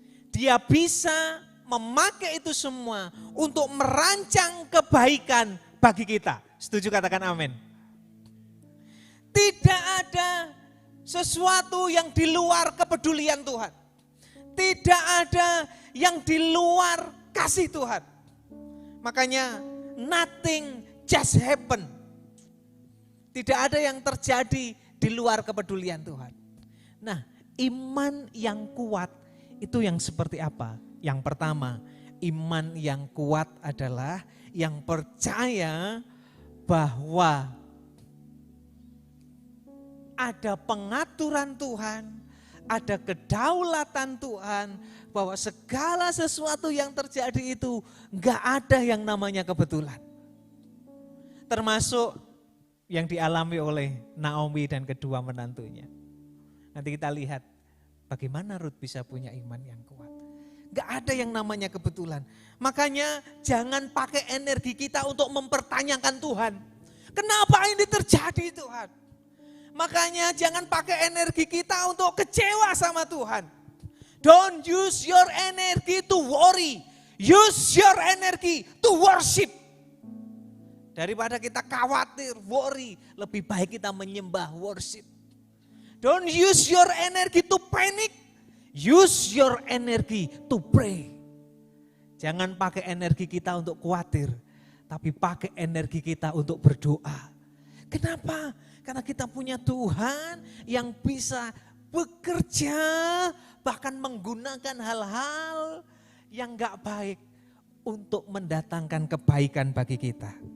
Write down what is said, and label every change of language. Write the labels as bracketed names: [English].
[Indonesian] Dia bisa memakai itu semua untuk merancang kebaikan bagi kita. Setuju, katakan amin. Tidak ada sesuatu yang di luar kepedulian Tuhan. Tidak ada yang di luar kasih Tuhan. [English] Makanya nothing just happen. [Indonesian] Tidak ada yang terjadi di luar kepedulian Tuhan. Nah, iman yang kuat itu yang seperti apa? Yang pertama, iman yang kuat adalah yang percaya bahwa ada pengaturan Tuhan, ada kedaulatan Tuhan, bahwa segala sesuatu yang terjadi itu enggak ada yang namanya kebetulan. Termasuk yang dialami oleh Naomi dan kedua menantunya. Nanti kita lihat bagaimana Ruth bisa punya iman yang kuat. Enggak ada yang namanya kebetulan. Makanya jangan pakai energi kita untuk mempertanyakan Tuhan. Kenapa ini terjadi Tuhan? Makanya jangan pakai energi kita untuk kecewa sama Tuhan. [English] Don't use your energy to worry. Use your energy to worship. [Indonesian] Daripada kita khawatir, worry, lebih baik kita menyembah, worship. [English] Don't use your energy to panic. Use your energy to pray. [Indonesian] Jangan pakai energi kita untuk khawatir, tapi pakai energi kita untuk berdoa. Kenapa? Karena kita punya Tuhan yang bisa bekerja, bahkan menggunakan hal-hal yang gak baik untuk mendatangkan kebaikan bagi kita.